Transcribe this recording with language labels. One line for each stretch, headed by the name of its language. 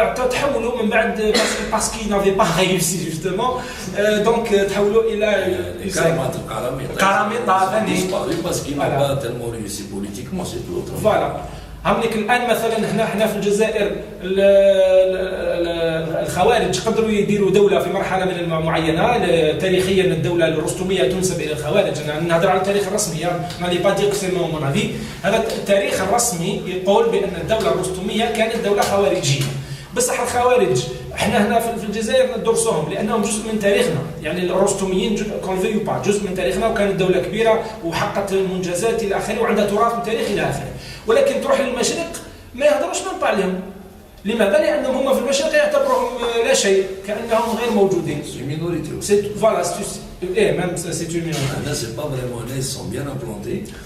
Arabic: تحولوا من بعد
French: parce qu'ils n'avaient pas réussi justement, donc
Arabic: تحولوا إلى
French: Karamita parce qu'ils n'ont pas tellement réussi politiquement, c'est tout autre. Voilà.
Arabic: هملك الآن مثلا هنا في الجزائر الخوارج قدروا يديروا دولة في مرحلة من معينة. تاريخيا الدولة الرستمية تنسب إلى الخوارج. أنا نهضر على التاريخ الرسمي، ما لي با دير
French: سي مون افي.
Arabic: هذا التاريخ الرسمي يقول بأن الدولة الرستمية كانت دولة خوارجية. بصح الخوارج احنا هنا في الجزائر ندرسوهم لانهم جزء من تاريخنا، يعني الرستميين كونفيو با جزء من تاريخنا، وكانت دوله كبيره وحققت منجزات الى اخره وعندها تراث وتاريخ الى اخره. ولكن تروح للمشرق ما يهضروش من عليهم. لماذا؟ لانهم هم في المشرق يعتبرهم لا شيء، كانهم غير موجودين.
French: Voilà, même c'est une minorité. Là, c'est pas vraiment là, ils sont bien implantés.